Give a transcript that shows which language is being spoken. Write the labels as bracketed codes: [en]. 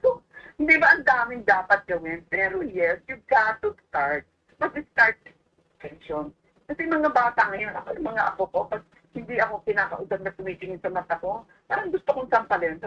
[tl] So, hindi ba ang daming dapat gawin? [en] Pero yes, you've got to start. [tl] Mag-start attention. Kasi mga bata ngayon, mga apo ko, pag hindi ako kinakausap na tumitingin sa mata ko, parang gusto kong sampalin.